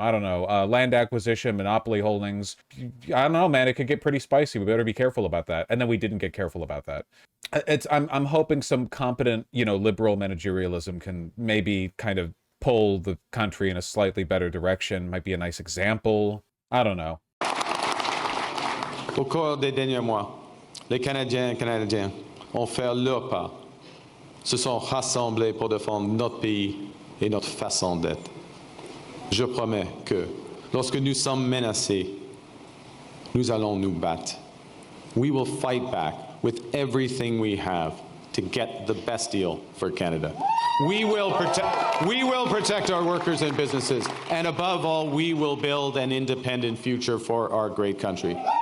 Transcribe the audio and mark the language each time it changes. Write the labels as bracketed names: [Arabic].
[English] I don't know, land acquisition, monopoly holdings. I don't know, man. It could get pretty spicy. We better be careful about that. And then we didn't get careful about that. I'm hoping some competent, you know, liberal managerialism can maybe kind of pull the country in a slightly better direction. Might be a nice example. I don't know. [French] Au cours des derniers mois, les Canadiens et Canadiennes ont fait leur part, se sont rassemblés pour défendre notre pays et notre façon d'être. Je promets que, lorsque nous sommes menacés, nous allons nous battre. [English] We will fight back with everything we have to get the best deal for Canada. We will protect our workers and businesses, and above all, we will build an independent future for our great country.